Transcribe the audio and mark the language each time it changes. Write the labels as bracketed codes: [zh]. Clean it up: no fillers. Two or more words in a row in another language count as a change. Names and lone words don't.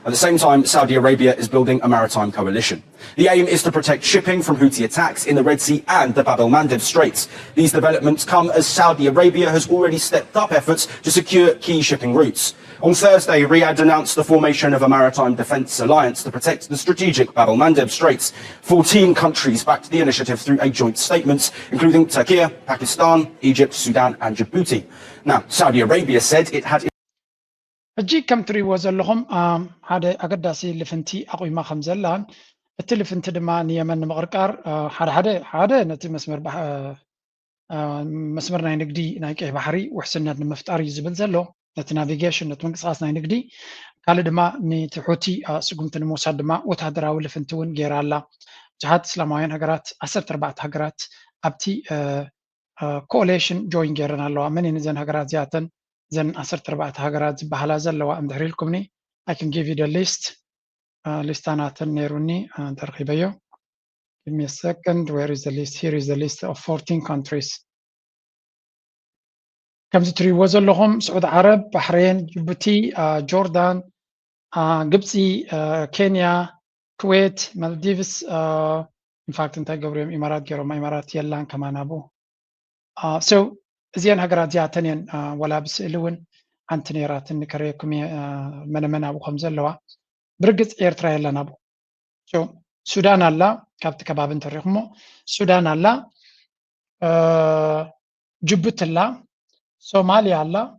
[en] At the same time, Saudi Arabia is building a maritime coalition. The aim is to protect shipping from Houthi attacks in the Red Sea and the Bab el-Mandeb Straits. These developments come as Saudi Arabia has already stepped up efforts to secure key shipping routes. On Thursday, Riyadh announced the formation of a maritime defence alliance to protect the strategic Bab el-Mandeb Straits. 14 countries backed the initiative through a joint statement, including Turkey, Pakistan, Egypt, Sudan and Djibouti. Now, Saudi Arabia said it had [ti] እጂ ከም ትሪእዎ ዘለኹም ሓደ ኣገዳሲ ልፍንቲ ኣቑማ ከም ዘላን እቲ ልፍንቲ ድማ ንየመን ንምቕርቃር ሓደ ነቲ መስመር ናይ ንግዲ ናይ ቀይሕ ባሕሪ ውሕስነት ንምፍጣር እዩ ዝብል ዘሎ ነቲ ናቪጌሽን ነቲ ምንቅስቓስ ናይ ንግዲ ካልእ ድማ ነቲ ሑቲ ስጉምቲ ንምውሳድ ድማ ወታደራዊ ልፍንቲ እውን ገይራ ኣላ ብዙሓት እስላማውያን ሃገራት 14 ሃገራት ኣብቲ [en] coalition join [ti] ገይረን ኣለዋ መን እዘን ሃገራት እዚኣተን ዘን 14 ሃገራት ዝበሃላ ዘለዋ እንድሕር ኢልኩምኒ [en] I can give you the list [ti] ሊስታናተን ነይሩኒ ተረኺበዮ [en] give me a second where is the list here is the list of 14 countries [ti] ከምዚ ትሪእዎ ዘለኹም ስዑድ ዓረብ ባሕሬን ጅቡቲ ጆርዳን ግብፂ ኬንያ ኩዌት ማልዲቭስ ኢንፋክት እንታይ ገብርዮም ኢማራት ገይሮም ኢማራት የላን ከማናቡ so እዚአን ሃገራት እዚኣተን እየን ወላ ብስእሊ እውን ሓንቲ ነይራትን ከረየኩም መነመን ኣብኡ ከም ዘለዋ ብርግፅ ኤርትራ የለን ኣብኡ ሱዳን ኣላ ካብቲ ከባቢ እንተሪኢኹሞ ሱዳን ኣላ ጅቡቲ ኣላ ሶማሊያ ኣላ